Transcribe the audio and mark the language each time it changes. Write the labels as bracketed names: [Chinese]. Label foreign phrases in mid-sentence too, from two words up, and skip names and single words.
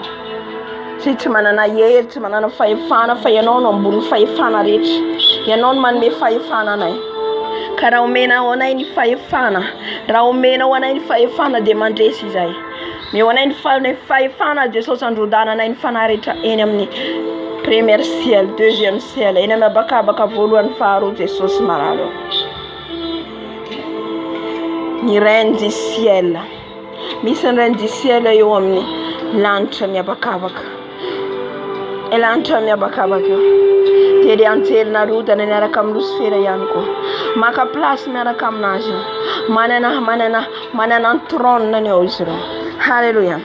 [Malagasy] Tsy manana hery, tsy manana fahefana fa ianao no ambony fahefana rehetra. Ianao no manome fahefana anay. Ka raha omenao anay ny fahefana, raha omenao anay ny fahefana dia mandresy izay. Meo anay ny fahefana Jesosy androdana anay ny fanahy rehetra eny amin'ny [French] premier ciel, deuxième ciel, [Malagasy] eny amin'ny abakabaka voalohany faharoa Jesosy malalo. [French] Ny reine du ciel. [Malagasy] Misy ny [French] reine du ciel [Malagasy] eo amin'ny lanitra miabakabaka. Lanitra miabakabaka eo. Dia ilay anjelina rodana miaraka amin'ny Lucifera ihany koa. Maka place miaraka aminazy eo. Manana ny trône eo izy ireo. Halleluja.